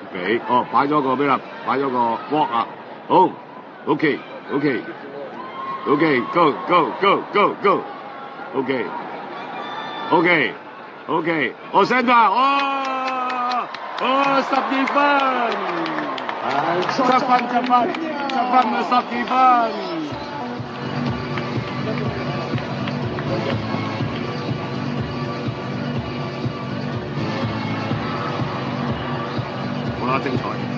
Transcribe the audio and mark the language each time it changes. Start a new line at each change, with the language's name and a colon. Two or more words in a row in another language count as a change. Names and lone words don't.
Cantonese: 俾，哦，擺咗個俾啦，擺咗個 walk 啊，好 ，OK，
English: go go go go go，
Cantonese: OK，我 send 啦，12分，7分啊，12分。好啦，精彩！